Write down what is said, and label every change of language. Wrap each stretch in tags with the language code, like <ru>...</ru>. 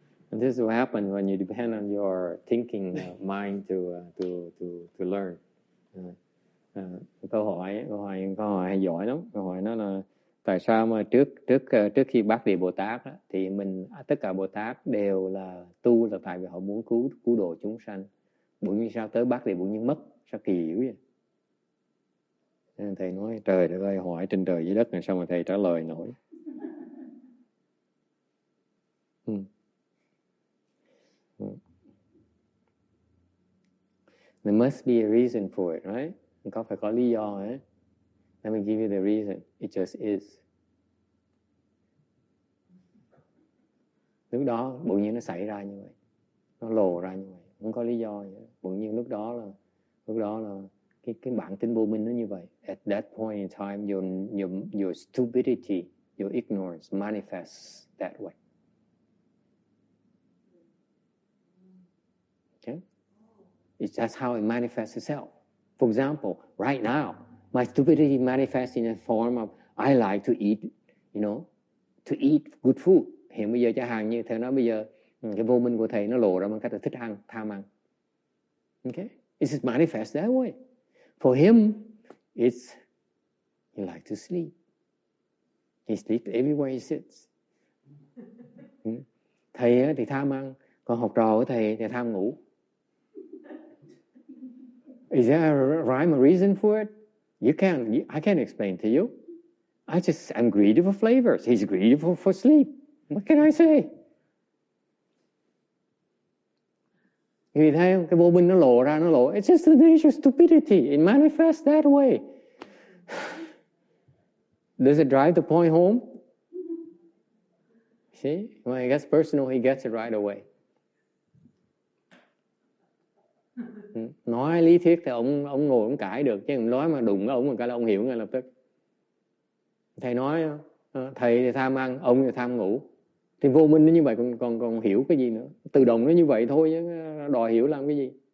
<en>This will happen when you depend on your thinking mind to learn.</en> <vi>Câu hỏi hay giỏi lắm. Câu hỏi nó là tại sao mà trước khi bác Địa Bồ Tát á, thì tất cả Bồ Tát đều là tu là tại vì họ muốn cứu độ chúng sanh. Bởi vì sao tới bác Địa Bồ Nhân mất? Sao kỳ dữ vậy? Nên thầy nói trời đất ơi, hỏi trên trời dưới đất này sao mà thầy trả lời nổi.</vi> <en>There must be a reason for it, right?</en> <vi>Có phải có lý do ấy.</vi> <en>Let me give you the reason. It just is.</en> <vi>Lúc đó bỗng nhiên nó xảy ra như vậy, nó lồ ra như vậy, không có lý do gì. Bỗng nhiên lúc đó là cái bản tính vô minh nó như vậy.</vi> <en>At that point in time, your stupidity, your ignorance manifests that way. Okay? That's how it manifests itself. For example, right now, my stupidity manifests in a form of I like to eat, to eat good food.</en> <vi>Hiện bây giờ chẳng hạn như thầy nói bây giờ cái vô minh của thầy nó lộ ra bằng cách là thích ăn, tham ăn.</vi> <en>Okay? It just manifests that way. For him, it's he likes to sleep. He sleeps everywhere he sits.</en> <vi>Thầy thì tham ăn, còn học trò của thầy thì tham ngủ.</vi> <en>Is there a rhyme or reason for it? I can't explain to you. I'm greedy for flavors. He's greedy for sleep. What can I say?</en> <vi>Vì thấy không? Cái vô minh nó lộ ra,</vi> <en>It's just the nature of stupidity. It manifests that way. Does it drive the point home? See? When it gets personal, he gets it right away.</en> <vi>Nói lý thuyết thì ông ngồi ông cãi được, chứ nói mà đụng ông một cái là ông hiểu ngay lập tức. Thầy nói thầy thì tham ăn, ông thì tham ngủ. Thì vô minh nó như vậy, còn hiểu cái gì nữa? Tự động nó như vậy thôi chứ đòi hiểu làm cái gì?</vi>